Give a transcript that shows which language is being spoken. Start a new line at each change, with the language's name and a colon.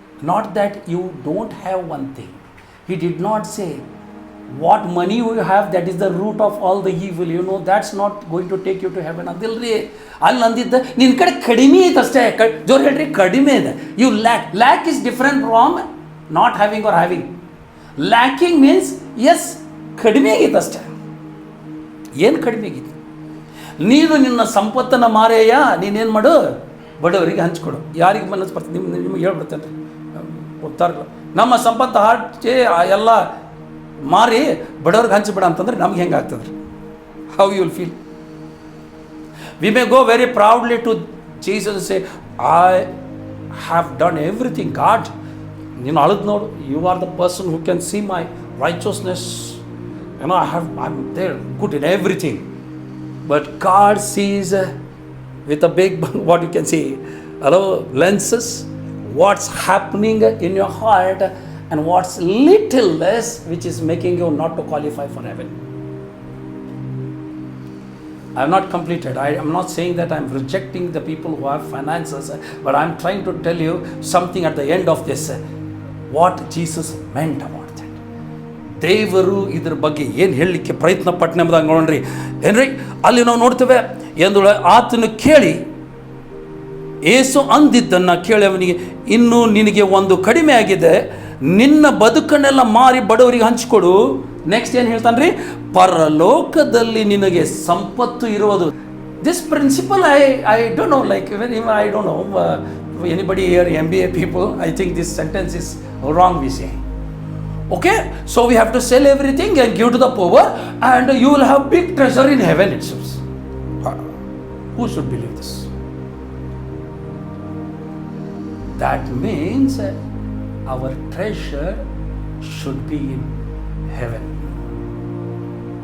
English: Not that you don't have one thing. He did not say what money you have, that is the root of all the evil. You know, that's not going to take you to heaven.
Kannada: Adilri ಅಲ್ಲಿ ಅಂದಿದ್ದ ನಿನ್ನ ಕಡೆ ಕಡಿಮೆ ಐತೆ ಅಷ್ಟೇ. ಜೋರು ಹೇಳ್ರಿ, ಕಡಿಮೆ ಇದೆ.
English: You lack. Lack is different from not having or having. Lacking means yes,
Kannada: ಕಡಿಮೆ ಆಗೈತೆ ಅಷ್ಟೇ. ಏನು ಕಡಿಮೆ ಆಗೈತೆ? ನೀನು ನಿನ್ನ ಸಂಪತ್ತನ್ನು ಮಾರೇಯ, ನೀನೇನು ಮಾಡು, ಬಡವರಿಗೆ ಹಂಚ್ಕೊಡು. ಯಾರಿಗೆ ಮನಸ್ಸು ಬರ್ತದೆ ನಿಮ್ಗೆ ಹೇಳ್ಬಿಡ್ತೇನೆ ರೀ, ಗೊತ್ತಾರಲ್ಲ. ನಮ್ಮ ಸಂಪತ್ತು ಹಾಕಿ ಎಲ್ಲ ಮಾರಿ ಬಡವ್ರಿಗೆ ಹಂಚಿಬಿಡ ಅಂತಂದ್ರೆ ನಮ್ಗೆ ಹೆಂಗೆ ಆಗ್ತದೆ ರೀ?
English: How you will feel? We may go very proudly to Jesus say, I have done everything. God,
Kannada: ನೀನು ಅಳದು ನೋಡು,
English: You are the person who can see my richness, I'm there, good in everything. But God sees with a big, what you can see, lenses, what's happening in your heart and what's little less, which is making you not to qualify for heaven. I have not completed. I am not saying that I am rejecting the people who have finances, but I am trying to tell you something at the end of this, what Jesus meant about that.
Kannada: ದೇವರು ಇದ್ರ ಬಗ್ಗೆ ಏನು ಹೇಳಲಿಕ್ಕೆ ಪ್ರಯತ್ನ ಪಟ್ಟನೆ ಎಂಬುದಾಗಿ ನೋಡ್ರಿ ಏನ್ರಿ. ಅಲ್ಲಿ ನಾವು ನೋಡ್ತೇವೆ, ಎಂದು ಆತನು ಕೇಳಿ, ಏಸು ಅಂದಿದ್ದನ್ನು ಕೇಳಿ ಅವನಿಗೆ, ಇನ್ನು ನಿನಗೆ ಒಂದು ಕಡಿಮೆ ಆಗಿದೆ, ನಿನ್ನ ಬದುಕನ್ನೆಲ್ಲ ಮಾರಿ ಬಡವರಿಗೆ ಹಂಚಿಕೊಡು. ನೆಕ್ಸ್ಟ್ ಏನು ಹೇಳ್ತಾನೆ ರೀ? ಪರಲೋಕದಲ್ಲಿ ನಿನಗೆ ಸಂಪತ್ತು ಇರುವುದು.
English: This principle I don't know, like I don't know anybody here MBA people, I think this sentence is wrong we say. Okay, so we have to sell everything and give to the poor and you will have big treasure in heaven itself. Who should believe this? That means our treasure should be in heaven.